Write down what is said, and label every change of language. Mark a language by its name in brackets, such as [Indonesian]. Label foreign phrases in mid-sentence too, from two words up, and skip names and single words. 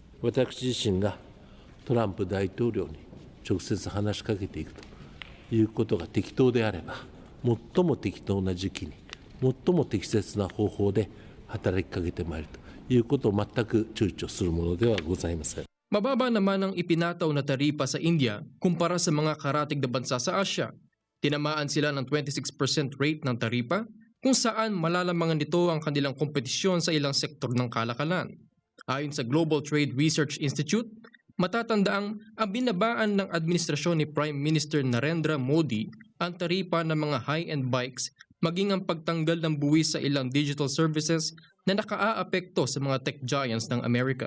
[Japanese] 私自身がトランプ大統領に直接話しかけていくということが適当であれば、最も適当な時期に、最も適切な方法で働きかけてまいるということを全く躊躇するものではございません。 [Filipino] Mababa naman ang ipinataw na taripa sa India kumpara sa mga karatig na bansa sa Asia. Tinamaan sila ng 26% rate ng taripa kung saan malalamangan nito ang kanilang kompetisyon sa ilang sektor ng kalakalan. Ayon sa Global Trade Research Institute, matatandaang ang binabaan ng administrasyon ni Prime Minister Narendra Modi ang taripa ng mga [English] high-end bikes [Filipino] maging ang pagtanggal ng buwis sa ilang [English] digital services [Filipino] na nakaaapekto sa mga [English] tech giants [Filipino] ng Amerika.